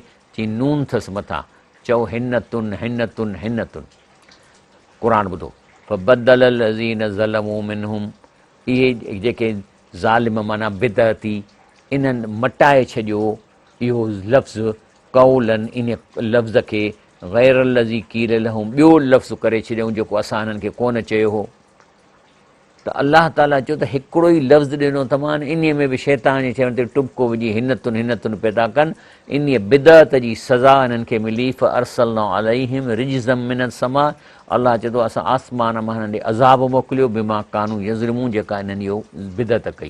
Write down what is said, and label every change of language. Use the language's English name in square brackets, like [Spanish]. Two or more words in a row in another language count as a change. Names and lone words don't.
[Sindhi] चई नून अथसि मथां, चओ हिनतुन हिनतुन हिनतुन। क़ुर ॿुधो, [Arabic] فبدل الذين ظلموا منهم, [Sindhi] इहे जेके ज़ालिम माना बिदअती, इन्हनि मटाए छॾियो इहो लफ़्ज़ कौलन, इन लफ़्ज़ खे [Arabic] غير الذي قيل لهم, [Sindhi] ॿियो लफ़्ज़ करे छॾियऊं जेको असां हिननि खे कोन चयो हो। त अलाह ताला चयो त हिकिड़ो ई लफ़्ज़ ॾिनो तमामु, इन में बि शैतान जे चवण ते टुबको विझी हिनतुन हिनतुन पैदा कनि। इन बिदअत जी सज़ा हिननि खे मिली। [Arabic] فأرسلنا عليهم رجزا من السماء, [Sindhi] अलाह चए थो असां आसमान मां हिननि ॾे अज़ाब मोकिलियो, [Arabic] بما كانوا يظلمون, [Sindhi] जेका हिननि इहो बिदअत कई।